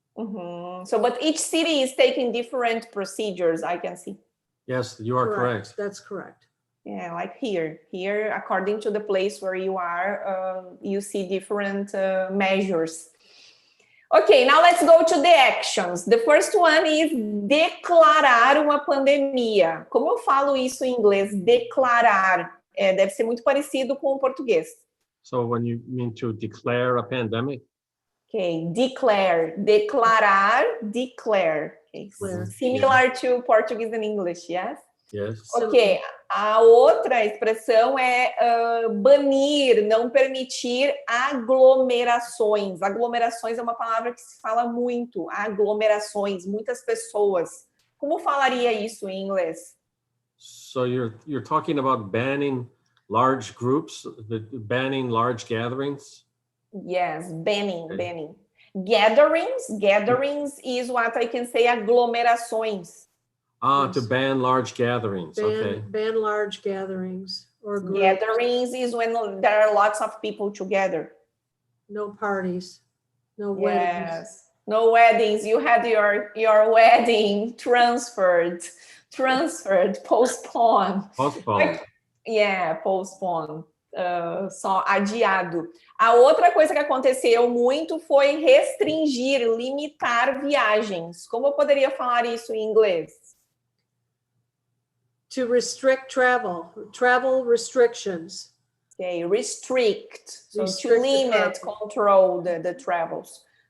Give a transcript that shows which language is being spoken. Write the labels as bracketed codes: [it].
[en] So, but each city is taking different procedures, I can see. Yes, you are correct. That's correct. Yeah, like here, according to the place where you are, you see different measures. Okay, now let's go to the actions. The first one is [pt] declarar uma pandemia. Como eu falo isso em inglês? Declarar. Deve ser muito parecido com o português. [en] So when you mean to declare a pandemic? Okay, declare. Declarar, declare. Okay. Similar to Portuguese and English, yes? Yes. [pt] Ok, a outra expressão é banir, não permitir aglomerações. Aglomerações é uma palavra que se fala muito. Aglomerações, muitas pessoas. Como falaria isso em inglês? [en] So you're talking about banning large groups, banning large gatherings? Yes, banning. Gatherings is what I can say aglomerações. To ban large gatherings. Ban large gatherings or groups. Gatherings is when there are lots of people together. No parties, no weddings. Yes, no weddings. You had your wedding transferred, postponed. Postponed. [pt] Postponed. Só adiado. A outra coisa que aconteceu muito foi restringir, limitar viagens. Como eu poderia falar isso em inglês? [en] To restrict travel restrictions. Okay, restrict. So to limit, control the travels.